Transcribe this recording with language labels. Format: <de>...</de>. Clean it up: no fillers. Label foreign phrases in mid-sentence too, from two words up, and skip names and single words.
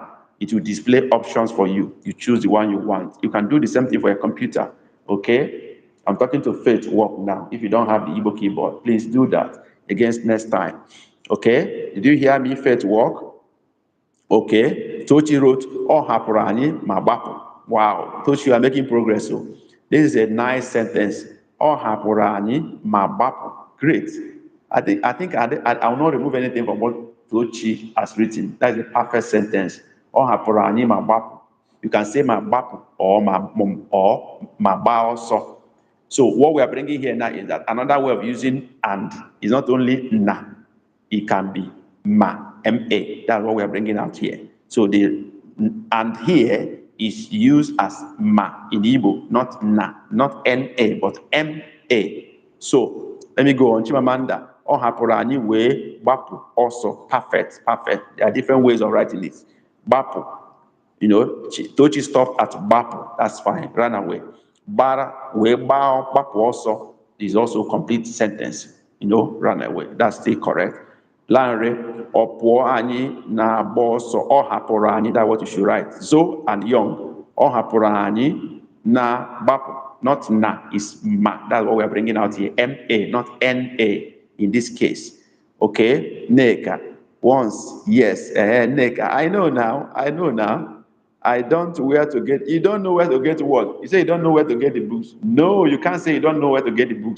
<en>It will display options for you. You choose the one you want. You can do the same thing for a computer. Okay? I'm talking to Faith work now. If you don't have the Igbo keyboard, please do that against next time. Okay? Did you hear me, Faith work? Okay. Tochi wrote,</en> <ig>Ọ hapụrụ anyị ma gbapụ. Wow.</ig> <en>Tochi, you are making progress. So this is a nice sentence.</en> <ig>Ọ hapụrụ anyị ma gbapụ.</ig> <en>Great. I think I will not remove anything from what Tochi has written. That is a perfect sentence.</en> <ig>Ọ hapụrụ anyị ma gbapụ.</ig> <en>You can say</en> <ig>ma gbapụ</ig> <en>or</en> <ig>ma gba ọsọ.</ig> <en>So what we are bringing here now is that another way of using and is not only na, it can be ma, ma. That's what we are bringing out here. So the and here is used as ma in Igbo, not na, not na, but ma. So let me go on.</en> <ig>Chimamanda, ọ hapụrụ anyị wee gbapụ ọsọ.</ig> <en>Perfect, perfect. There are different ways of writing it. Gbapụ. Tochi stopped at gbapụ. That's fine. Run away.</en> <ig>Bara wee gbapụ ọsọ</ig> <en>is also complete sentence. Run away. That's still correct.</en> <ig>Lanre, ọ pụọ anyị na-agba ọsọ. Ọ hapụrụ anyị.</ig> <en>That's what you should write. Zo and Young,</en> <ig>ọ hapụrụ anyị na gbapụ.</ig> <en>Not na, is ma. That's what we're bringing out here. M-A, not N-A in this case. Okay? Neka. Once, yes. Neka. I know now. You don't know where to get what? You say you don't know where to get the books. No, you can't say you don't know where to get the books.</en>